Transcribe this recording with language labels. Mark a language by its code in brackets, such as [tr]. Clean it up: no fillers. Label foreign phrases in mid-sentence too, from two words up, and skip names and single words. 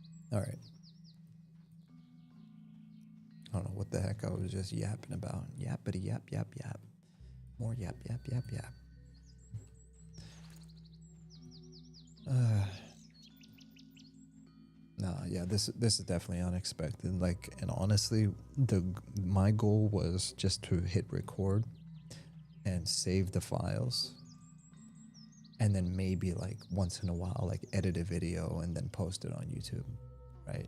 [en] All right. I don't know what the heck I was just yapping about. Yappity yap yap yap. More yap yap yap yap. No, yeah, this is definitely unexpected. Like, and honestly, my goal was just to hit record and save the files, and then maybe like once in a while, like edit a video and then post it on YouTube, right?